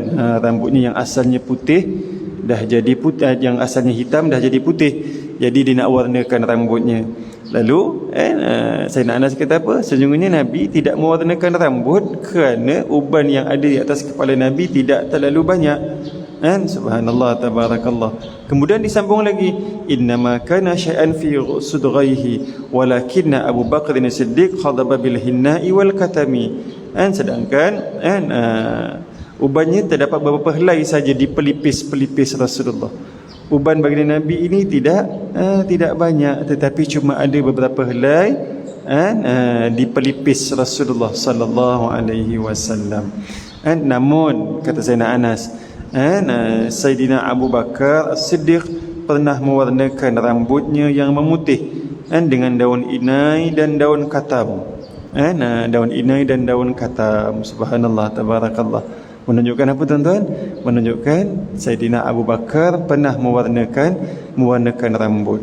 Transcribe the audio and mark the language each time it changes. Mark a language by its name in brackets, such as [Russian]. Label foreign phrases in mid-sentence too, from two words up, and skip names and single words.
[Malay] Rambutnya yang asalnya putih dah jadi putih, yang asalnya hitam dah jadi putih, jadi dia nak warnakan rambutnya. Lalu Sayyidina Anas kata apa? Sesungguhnya Nabi tidak mewarnakan rambut kerana uban yang ada di atas kepala Nabi tidak terlalu banyak. [Arabic] سبحان الله، تبارك الله. [Malay] Kemudian disambung lagi, [Arabic] إنما كان شيئا في صدغيه ولكن أبا بكر الصديق خضب بالحناء والكتم. [Malay] Sedangkan ubannya terdapat beberapa helai saja di pelipis-pelipis Rasulullah. Uban baginda Nabi ini tidak banyak, tetapi cuma ada beberapa helai di pelipis Rasulullah [Arabic] صلى الله عليه وسلم. [Malay] Namun kata Sayyidina Anas, Sayyidina Abu Bakar As-Siddiq pernah mewarnakan rambutnya yang memutih dengan daun inai dan daun katam. Daun inai dan daun katam. [Arabic] سبحان الله، تبارك الله. [Malay] Menunjukkan apa, tuan-tuan? Menunjukkan Sayyidina Abu Bakar pernah mewarnakan rambut.